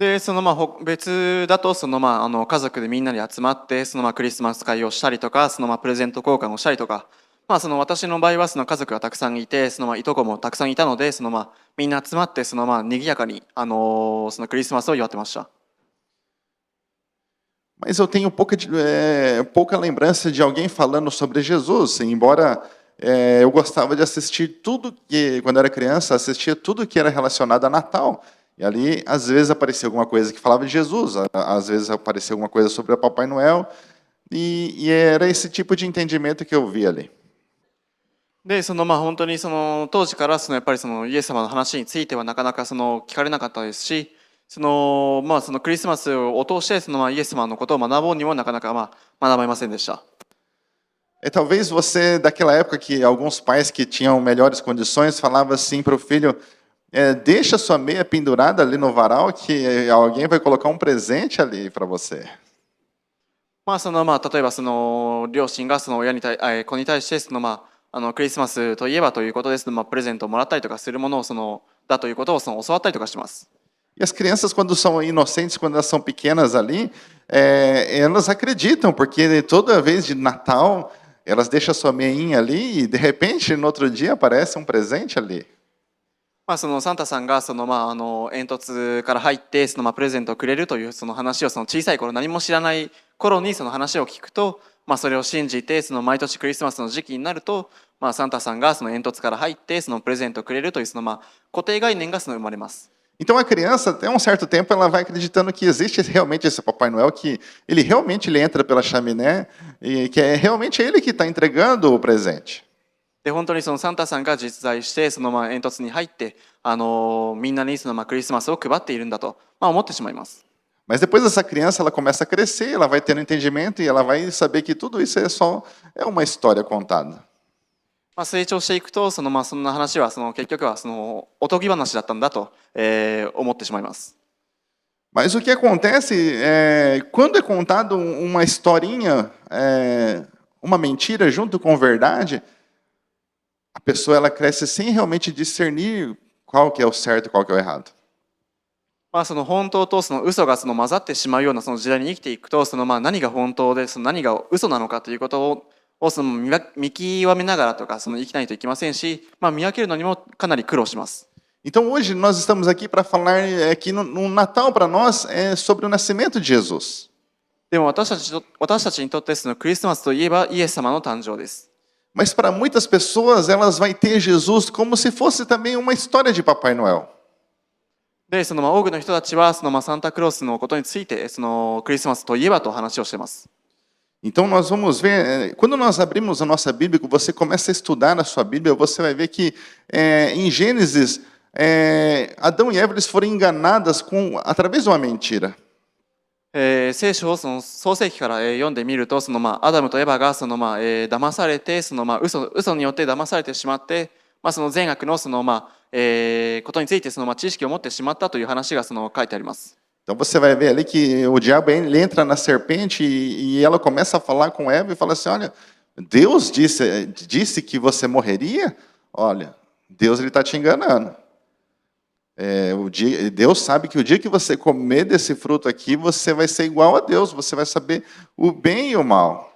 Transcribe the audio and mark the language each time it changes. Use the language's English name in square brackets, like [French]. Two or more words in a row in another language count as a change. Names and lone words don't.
[Japanese] で、別だと、家族でみんなで集まって、クリスマス会をしたりとか、プレゼント交換をしたりとか、私の場合は家族がたくさんいて、いとこもたくさんいたので、みんな集まって、賑やかに、クリスマスを祝ってました。 [Portuguese] Mas eu tenho pouca lembrança de alguém falando sobre Jesus, embora eu gostava de assistir tudo que, quando era criança, assistia tudo que era relacionado a Natal. E ali, às vezes, aparecia alguma coisa que falava de Jesus, às vezes aparecia alguma coisa sobre o Papai Noel, e era esse tipo de entendimento que eu via ali. [Japanese] で、本当に当時からやっぱりイエス様の話についてはなかなか聞かれなかったですし、クリスマスを通してイエス様のことを学ぼうにもなかなか学べませんでした。 [Portuguese] Talvez você, daquela época que alguns pais que tinham melhores condições, falavam assim para o filho, deixa sua meia pendurada ali no varal que alguém vai colocar um presente ali para você. [Japanese] 例えば両親が子に対してクリスマスといえばということです、プレゼントをもらったりとかするものをだということを教わったりとかします。 [Portuguese] E as crianças, quando são inocentes, quando elas são pequenas ali, elas acreditam, porque toda vez de Natal, elas deixam a sua meinha ali e, de repente, no outro dia, aparece um presente ali. [Japanese] サンタさんが煙突から入ってプレゼントをくれるという話を小さい頃何も知らない頃に話を聞くと、それを信じて毎年クリスマスの時期になると、サンタさんが煙突から入ってプレゼントをくれるという固定概念が生まれます。 [Portuguese] Então a criança, até um certo tempo, ela vai acreditando que existe realmente esse Papai Noel, que ele realmente ele entra pela chaminé e que é realmente ele que está entregando o presente. [Japanese] で本当にサンタさんが実在して煙突に入ってみんなにクリスマスを配っているんだと、思ってしまいます。 [Portuguese] Mas depois essa criança ela começa a crescer, ela vai tendo entendimento e ela vai saber que tudo isso é uma história contada. [Japanese] 成長していくとそんな話は結局はおとぎ話だったんだと、思ってしまいます。 [Portuguese] Mas o que acontece é quando é contado uma historinha, uma mentira junto com verdade, a pessoa ela cresce sem realmente discernir qual que é o certo e qual que é o errado. [Japanese] 本当と嘘が混ざってしまうような時代に生きていくと何が本当で何が嘘なのかということを見極めながらとか生きないといけませんし、見分けるのにもかなり苦労します。 [Portuguese] Então hoje nós estamos aqui para falar que no Natal para nós é sobre o nascimento de Jesus. [Japanese] でも私たちにとってクリスマスといえばイエス様の誕生です。 [Portuguese] Mas para muitas pessoas elas vai ter Jesus como se fosse também uma história de Papai Noel. [Japanese] で多くの人たちはサンタクロースのことについてクリスマスといえばと話をしています。 [Portuguese] Então nós vamos ver, quando nós abrimos a nossa Bíblia, que você começa a estudar na sua Bíblia, você vai ver que em Gênesis, Adão e Eva eles foram enganadas através de uma mentira. [Japanese] 聖書を創世記から読んでみるとアダムとエバが騙されて嘘によって騙されてしまって、善悪のことについて知識を持ってしまったという話が書いてあります。 [Portuguese] Então você vai ver ali que o diabo ele entra na serpente e ela começa a falar com Eva e fala assim, olha, Deus disse que você morreria? Olha, Deus ele está te enganando. Deus sabe que o dia que você comer desse fruto aqui, você vai ser igual a Deus, você vai saber o bem e o mal.